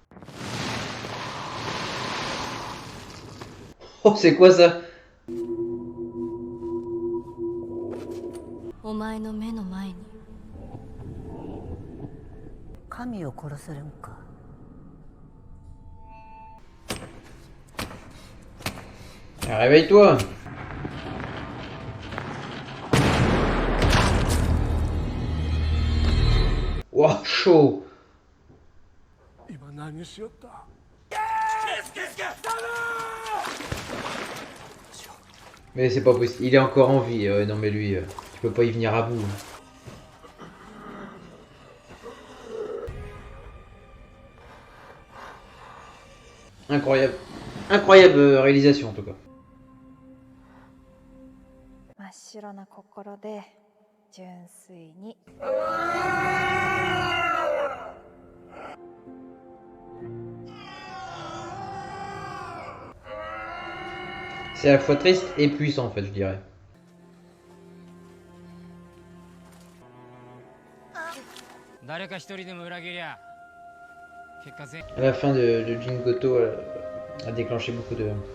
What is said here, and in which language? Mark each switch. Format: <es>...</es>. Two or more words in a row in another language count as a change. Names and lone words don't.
<fr>Oh, c'est quoi ça?</fr> <ja>お前の目の前に神を殺せるんか。</ja> <fr>Ah, réveille-toi! Ouah, chaud!</fr> <ja>今何しよった</ja> <fr>Mais c'est pas possible, il est encore en vie. Non, mais lui, tu peux pas y venir à bout. Incroyable. Incroyable réalisation en tout cas.</fr> <ja>真っ白な心で純粋に。</ja> <fr>C'est à la fois triste et puissant en fait, je dirais. À la fin de Jingoto a déclenché beaucoup de...</fr>